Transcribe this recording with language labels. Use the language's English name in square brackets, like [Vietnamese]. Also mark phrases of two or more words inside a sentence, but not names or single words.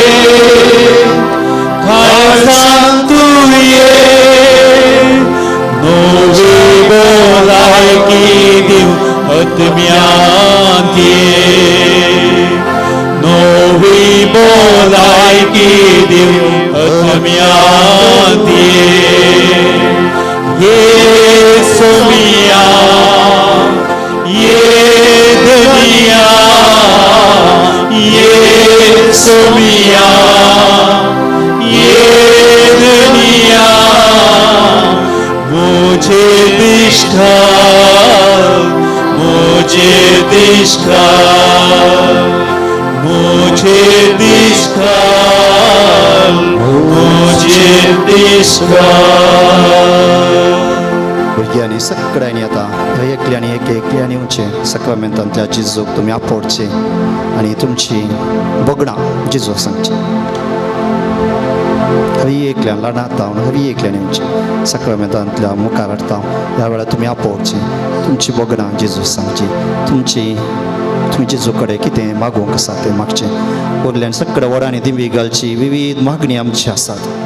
[Konkani] काळजांत तूं ये नवी भलायकी दिव आत्म्यांत ये नवी भलायकी दिव आत्म्यांत ये सोमिया [Hindi] ये दुनिया [Konkani] ये सोमिया [Hindi] ये दुनिया मुझे दिशा मुझे दिशा मुझे दिशा मुझे दिशा [Konkani] भुरग्यांनी सगळ्यांनी आतां एकल्यांनी एकल्यांनी येवचें सक्रामेंतांतल्या जेजूक तुमी आपोवचें आनी तुमची बोगणां जेजूक सांगची हवी एकल्यान ल्हान आतां हवी एकल्यान येवचें सक्रामेंतांतल्या मुखार हाडटा ह्या वेळार तुमी आपोवचें तुमची बोगणां जेजूक सांगची तुमी जेजू कडेन कितें मागूंक आसा तें मागचें उरल्यान सगळ्या वरांनी दिवी घालची विविध मागणी आमची आसात